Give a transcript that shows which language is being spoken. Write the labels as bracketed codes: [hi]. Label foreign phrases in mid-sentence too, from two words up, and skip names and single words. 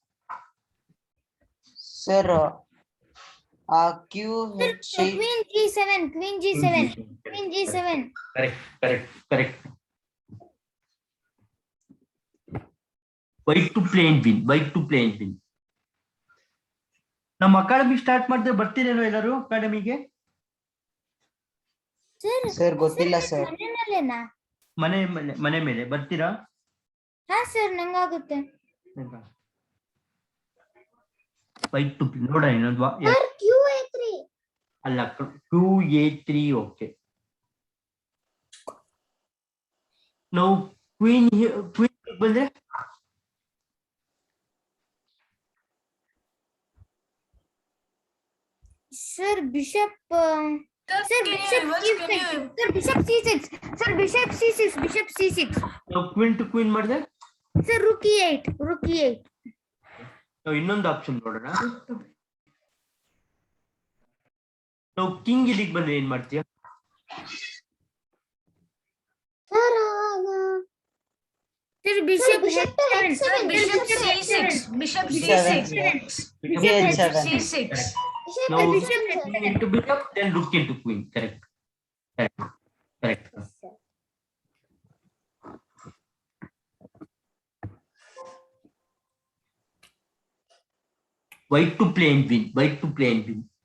[en] Sir, Q Sir, H6. queen g7, queen g7, queen g7. Correct. White to play and win. [kn] ನಮ್ಮ ಅಕಾಡೆಮಿ ಸ್ಟಾರ್ಟ್ ಮಾಡಿದ್ರೆ ಬರ್ತೀರೇನೋ ಎಲ್ಲರೂ ಅಕಾಡೆಮಿಗೆ? Sir, ಗೊತ್ತಿಲ್ಲ ಸರ್. ಮನೆಯಲ್ಲೇನಾ? ಮನೆ ಮೇಲೆ ಬರ್ತೀರಾ? ಹಾ ಸರ್, ನಂಗಾಗುತ್ತೆ. [en] white to [kn] ನೋಡ ಇನ್ನೊಂದು [en] ಸರ್, q8. [kn] ಅಲ್ಲ q8 ಓಕೆ. ನಾವು ಕ್ವೀನ್ ಬಂದ್ರೆ [en] Sir, bishop. Sir, bishop c6. Sir, bishop c6. Sir, bishop c6. Bishop c6. [kn] ನಾವು [en] queen to queen [kn] ಮಾಡಿದ್ರೆ [en] Sir, rook e8. Rook e8. [kn] ನಾವು ಇನ್ನೊಂದು ಆಪ್ಷನ್ ನೋಡೋಣ. ನಾವು ಕಿಂಗ್ ಇಲ್ಲಿಗೆ ಬಂದ್ರೆ ಏನ್ ಮಾಡ್ತೀಯ? [en] Sir, bishop h7. Sir, bishop c6. Bishop c6. Bishop Bishop c6. c6. Now Bishop king into bishop, then rook into queen. Correct. White to play and win.